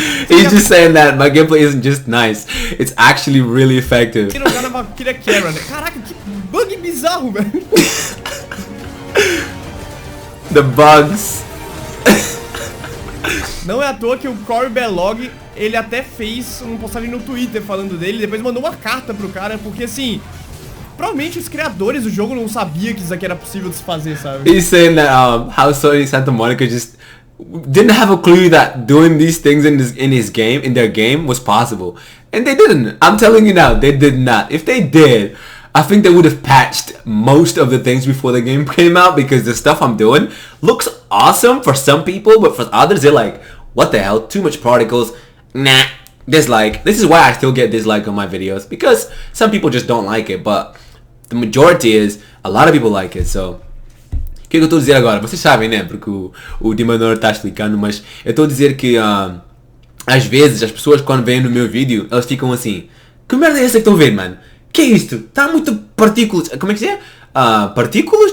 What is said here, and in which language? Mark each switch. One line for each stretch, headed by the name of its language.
English: He's just saying that my gameplay isn't just nice, it's actually really effective.
Portuguese: Quero jogar na Valkyria Kara, né? Caraca, que bug bizarro, velho.
English: The bugs.
Portuguese: Não é à toa que o Corey Bellog, ele até fez uma postagem no Twitter falando dele, depois mandou uma carta pro cara, porque assim, provavelmente os criadores do jogo não sabiam que isso aqui era possível de se fazer, sabe?
English: He's saying that how Sony Santa Monica just didn't have a clue that doing these things in their game was possible. And they didn't. I'm telling you now, they did not. If they did, I think they would have patched most of the things before the game came out, because the stuff I'm doing looks awesome for some people, but for others they're like, what the hell, too much particles. nah, dislike. This is why I still get dislike on my videos, because some people just don't like it, but the majority is a lot of people like it.
Portuguese: So o que eu estou a dizer agora? Vocês sabem, né? Porque o DMENOR está explicando, mas eu estou a dizer que às vezes as pessoas quando veem no meu vídeo, elas ficam assim: que merda é essa que estão a ver, mano? Que é isto? Está muito partículas. Como é que se é? Partículas?